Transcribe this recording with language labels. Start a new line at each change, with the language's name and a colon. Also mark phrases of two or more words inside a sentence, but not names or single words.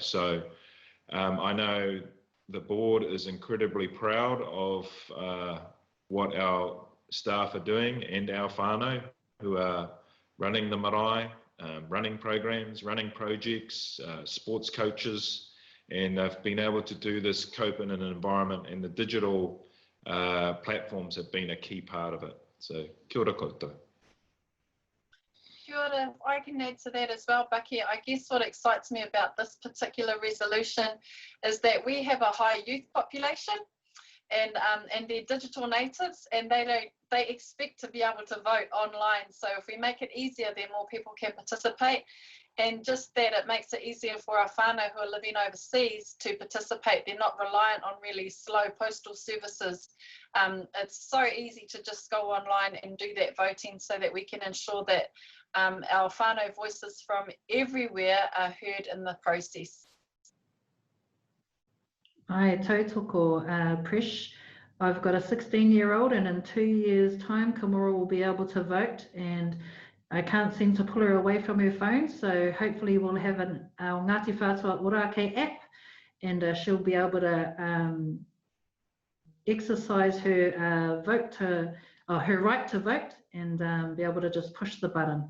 English: So I know the board is incredibly proud of what our staff are doing and our whānau who are running the marae, running programs, running projects, sports coaches, and they've been able to do this cope in an environment, and the digital platforms have been a key part of it.
Māori: So kia ora koutou. Kia ora.
English: I can add to that as well, Bucky. I guess what excites me about this particular resolution is that we have a high youth population, and they're digital natives, and they they expect to be able to vote online. So if we make it easier, then more people can participate. And just that it makes it easier for our whānau who are living overseas to participate. They're not reliant on really slow postal services. It's so easy to just go online and do that voting so that we can ensure that our whānau voices from everywhere are heard in the process.
Māori: Ai tautoko, Prish.
English: I've got a 16-year-old, and in 2 years' time, Kamora will be able to vote, and I can't seem to pull her away from her phone, so hopefully we'll have our Ngāti Whātua Ōrākei app, and she'll be able to exercise her her right to vote, and be able to just push the button.